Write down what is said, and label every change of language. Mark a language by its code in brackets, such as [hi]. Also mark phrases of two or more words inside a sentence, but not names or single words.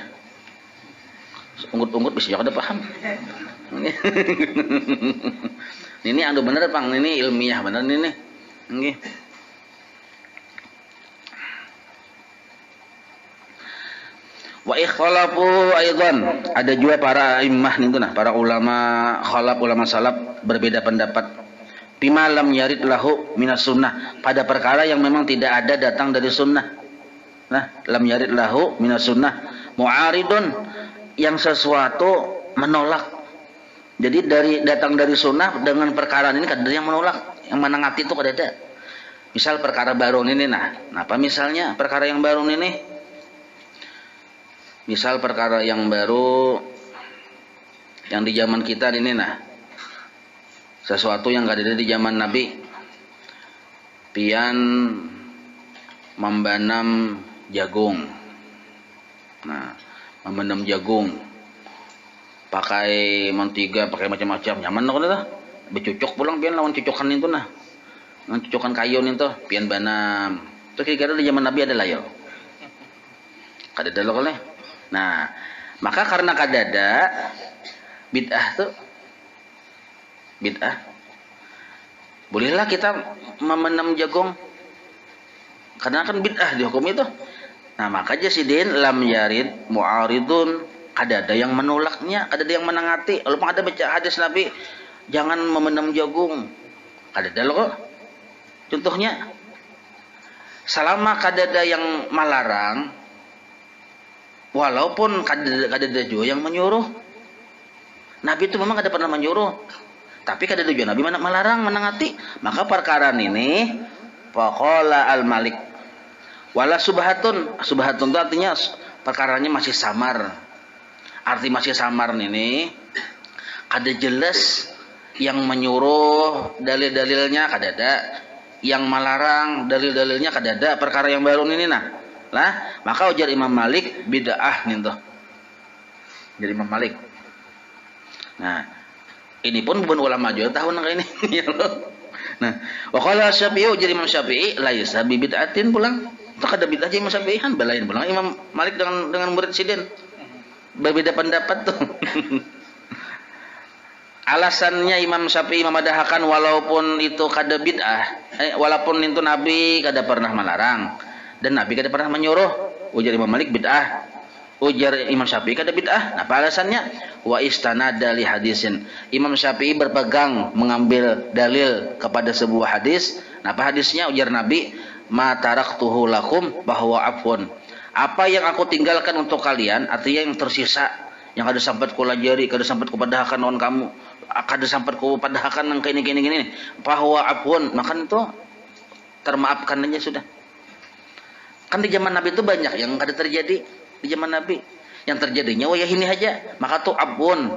[bjn] Unggut-unggut bisa juga paham. Ini anu bener Pang, ini ilmiah bener ini. [jv] Nggih. [ar] Wa ikhtalafu aidan, [id] ada juga para imam itu nah, para ulama khalaf, ulama salaf berbeda pendapat. [ar] Bima lam yarid lahu minas sunnah, [id] pada perkara yang memang tidak ada datang dari sunnah. Nah, [ar] lam yarid lahu minas sunnah, mu'aridun, [id] yang sesuatu menolak. [bjn] Jadi datang dari sunnah dengan perkara ini kadang yang menolak, yang menangati itu kadang. [id] Misal perkara baru ini nah, apa misalnya perkara yang baru ini? [bjn] Misal perkara yang baru yang di zaman kita ini nah, sesuatu yang gak ada di zaman Nabi, pian membanam jagung. Nah, membanam jagung pakai mentega, pakai macam-macam, nyaman loh dah. Bercucuk pulang pian lawan cucukan itu nah, lawan cucukan kayun itu pian banam. Itu kira-kira di zaman Nabi ada lah yo. Kadada loh oleh. Nah, maka karena kadada bid'ah tuh bid'ah, bolehlah kita memenam jagung karena kan bid'ah dihukum itu. [ar] Nah, maka jasidin lam yarid mu'aridun, [bjn] ada yang menolaknya, ada yang menangati. Walaupun ada baca hadis Nabi jangan memenam jagung, ada loh. Contohnya selama kadada yang melarang, walaupun kadada juga yang menyuruh. Nabi itu memang ada pernah menyuruh, tapi kadada juga Nabi mana melarang, menangati. [id] Maka perkara ini [ar] faqala al-malik wala subhatun. [bjn] Subhatun itu artinya perkaranya masih samar. Arti masih samar ini kada jelas yang menyuruh dalil-dalilnya kadada, yang melarang dalil-dalilnya kadada. Perkara yang baru ini nah. Lah, maka ujar Imam Malik bid'ah nih tuh. [id] Jadi Imam Malik. [bjn] Nah, ini pun bukan ulama juga tahu nang ini. Nah, [ar] wa qala [bjn] Syafi'i, ujar Imam Syafi'i [ar] laisa bi bid'atin [bjn] pulang. Itu kada bid'ah Imam Syafi'i han balain pulang Imam Malik dengan murid sidin. Berbeda pendapat tuh. Alasannya Imam Syafi'i memadahkan walaupun itu kada bid'ah, walaupun itu Nabi kada pernah melarang dan Nabi kada pernah menyuruh, ujar Imam Malik bid'ah. Ujar Imam Syafi'i kada bid'ah. [id] Nah, apa alasannya? [ar] Wa istanada li hadisin. [id] Imam Syafi'i berpegang mengambil dalil kepada sebuah hadis. Nah, apa hadisnya? Ujar Nabi, [ar] ma taraktuhu lakum bahwa afwan. [bjn] Apa yang aku tinggalkan untuk kalian, artinya yang tersisa, yang kada sampai ku lajari, kada sampai ku padahkan lawan kamu, kada sampai ku padahkan nang gini, bahwa afwan, maka itu termaafkan aja sudah. Kan di zaman Nabi itu banyak yang kada terjadi di zaman Nabi. Yang terjadinya wayah ini aja, maka tuh afwan.